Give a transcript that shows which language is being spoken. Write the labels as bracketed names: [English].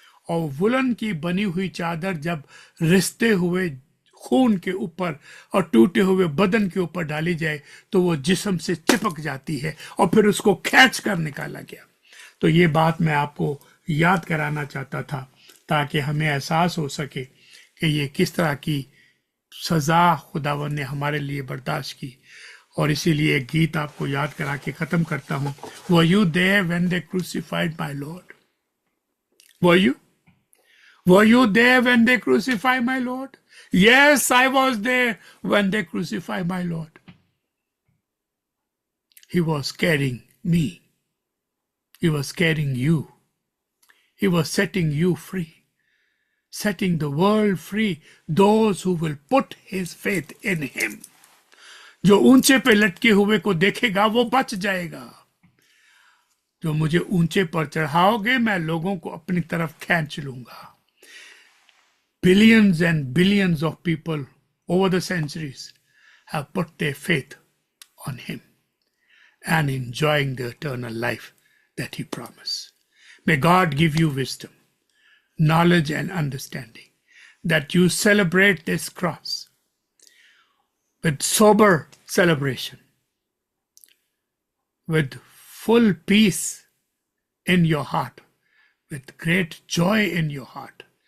[Hindi] और वुलन की बनी हुई चादर जब रिसते हुए खून के ऊपर और टूटे हुए बदन के ऊपर डाली जाए तो वो जिस्म से चिपक जाती है और फिर उसको खींच कर निकाला गया। तो ये बात मैं आपको याद कराना चाहता था ताकि हमें एहसास हो सके कि ये किस तरह की सजा खुदावन ने हमारे लिए बर्दाश्त की। और इसीलिए एक गीत आपको याद करा के खत्म करता हूं। [English] Were you there when they crucified my Lord? Were you? Were you there when they crucified my Lord? Yes, I was there when they crucified my Lord. He was carrying me. He was carrying you. He was setting you free, setting the world free, those who will put his faith in him. [Hindi] जो ऊंचे पे लटके हुए को देखेगा वो बच जाएगा। जो मुझे ऊंचे पर चढ़ाओगे मैं लोगों को अपनी तरफ खींच लूंगा। [English] Billions and billions of people over the centuries have put their faith on him and enjoying the eternal life that he promised. May God give you wisdom, knowledge and understanding, that you celebrate this cross with sober celebration, with full peace in your heart, with great joy in your heart.